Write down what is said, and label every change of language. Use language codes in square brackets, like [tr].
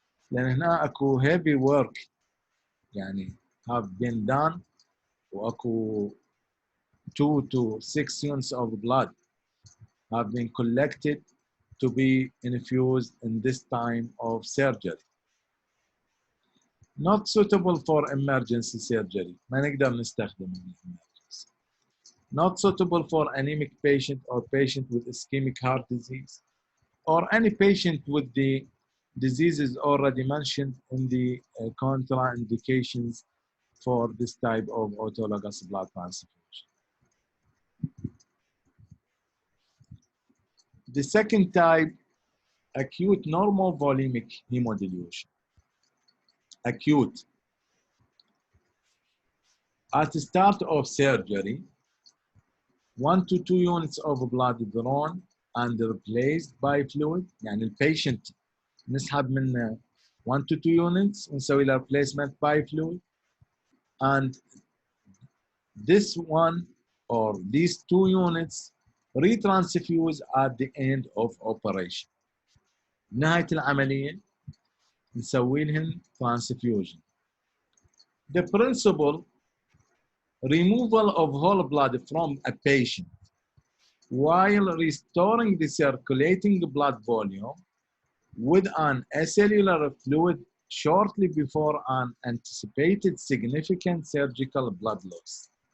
[ar] لأن هنا أكو [en] heavy work يعني have been done وأكو 2 to 6 units of blood have been collected to be infused in this time of surgery. Not suitable for emergency surgery. [ar] ما نقدر نستخدم emergency. [en] Not suitable for anemic patient or patient with ischemic heart disease or any patient with the diseases already mentioned in the contraindications for this type of autologous blood transfusion. The second type, acute normal volumic hemodilution. Acute. At the start of surgery, 1 to 2 units of blood drawn and replaced by fluid. [ar] يعني البيشنت نسحب منه [en] 1 to 2 units [ar] ونسوي له [en] replacement by fluid. And this one or these 2 units retransfuse at the end of operation. [ar] نهاية العملية نسوي لهم transfusion. [en] The principle, removal of whole blood from a patient while restoring the circulating blood volume with an acellular fluid shortly before an anticipated significant surgical blood loss.